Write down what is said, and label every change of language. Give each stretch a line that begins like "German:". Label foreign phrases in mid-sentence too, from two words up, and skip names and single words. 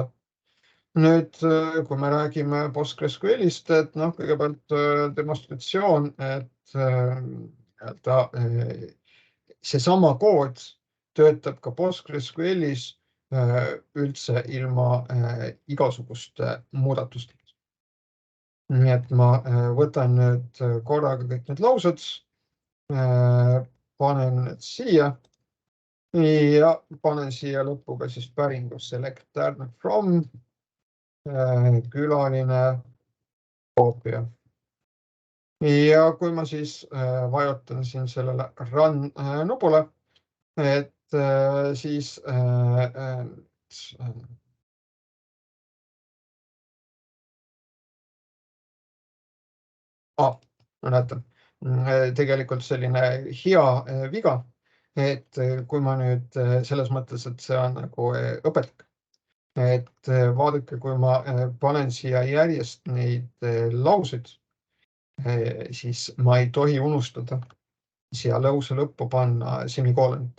Estonian: Nüüd, kui me räägime PostgreSQList, et kõigepealt demonstratsioon, et seesama kood töötab ka PostgreSQLis üldse ilma igasuguste muudatustega. Nii et ma võtan nüüd korraga kõik need laused, panen need siia ja panen siia lõppu ka siis päringu
English: select turn from
Estonian: külaline koopia. Ja kui ma siis vajutan siin sellele run nupule, et siis ma näitan, tegelikult selline hea viga, et kui ma nüüd selles mõttes, et see on nagu õpetlik, et vaadake, kui ma panen siia järjest neid lauseid, siis ma ei tohi unustada siia lause lõppu panna semikoolonit.